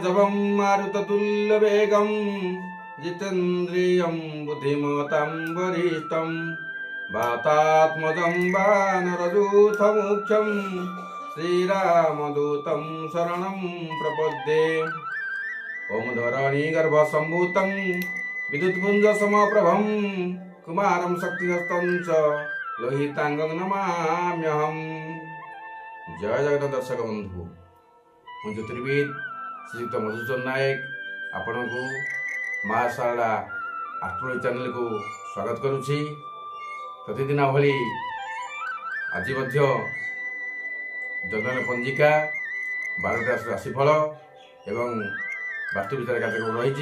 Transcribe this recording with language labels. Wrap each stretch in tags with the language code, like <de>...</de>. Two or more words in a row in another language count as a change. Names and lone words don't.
<sa>वरुणं मारुततुल्यवेगं जितेन्द्रियं बुद्धिमतां वरिष्ठं वातात्मजं वानरयूथमुख्यं श्रीरामदूतं शरणं प्रपद्ये। ओम धरणीगर्भसम्भूतं विद्युत्पुञ्जसमप्रभं कुमारं शक्तिहस्तं च लोहितांगं नमाम्यहम्।</sa> <or>ଜୟ ଜଗତ ଦର୍ଶକ ବନ୍ଧୁ, ମୁଁ ଜ୍ୟୋତିର୍ବିଦ ଶ୍ରୀଯୁକ୍ତ ମଧୁସୂଦନ ନାୟକ ଆପଣଙ୍କୁ ମା ଶାରଳା</or> <en>astrology channelକୁ</en> <or>ସ୍ୱାଗତ କରୁଛି। ପ୍ରତିଦିନ ଭଳି ଆଜି ମଧ୍ୟ ଜନ୍ମ ପଞ୍ଜିକା 12ଟା ରାଶିଫଳ ଏବଂ ବାସ୍ତୁ ବିଚାର କାର୍ଯ୍ୟକ୍ରମ ରହିଛି।</or>